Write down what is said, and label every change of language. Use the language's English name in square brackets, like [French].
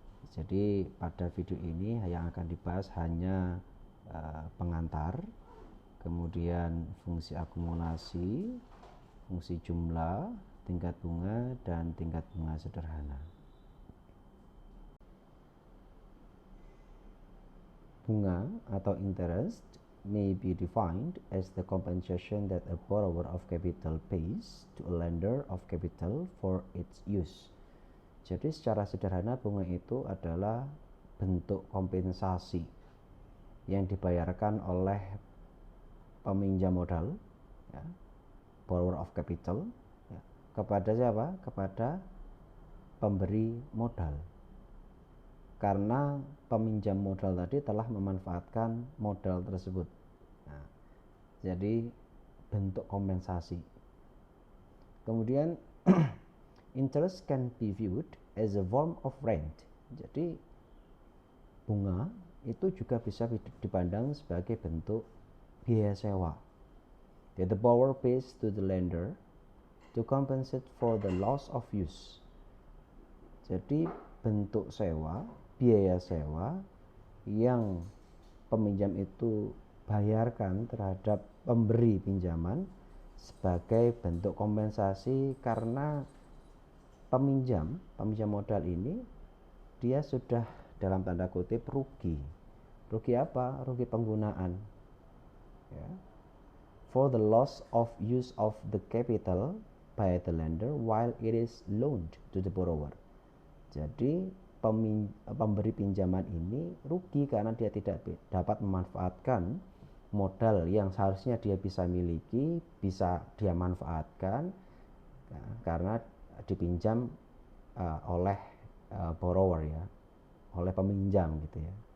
[Indonesian] Jadi pada video ini yang akan dibahas hanya pengantar, kemudian fungsi akumulasi, fungsi jumlah, tingkat bunga, dan tingkat bunga sederhana. Bunga atau [English] interest may be defined as the compensation that a borrower of capital pays to a lender of capital for its use. [Indonesian] Jadi secara sederhana bunga itu adalah bentuk kompensasi yang dibayarkan oleh peminjam modal, ya, [English] borrower of capital, [Indonesian] ya, kepada siapa? Kepada pemberi modal. Karena peminjam modal tadi telah memanfaatkan modal tersebut. Nah, jadi bentuk kompensasi. Kemudian [English] interest can be viewed as a form of rent. [Indonesian] Jadi bunga itu juga bisa dipandang sebagai bentuk biaya sewa. [English] The borrower pays to the lender to compensate for the loss of use. [Indonesian] Jadi bentuk sewa, biaya sewa yang peminjam itu bayarkan terhadap pemberi pinjaman sebagai bentuk kompensasi karena peminjam modal ini dia sudah dalam tanda kutip rugi. Rugi apa? Rugi penggunaan. Ya. [English] For the loss of use of the capital by the lender while it is loaned to the borrower. [Indonesian] Jadi pemberi pinjaman ini rugi karena dia tidak dapat memanfaatkan modal yang seharusnya dia bisa miliki, bisa dia manfaatkan, ya, karena dipinjam oleh borrower, ya, oleh peminjam gitu ya.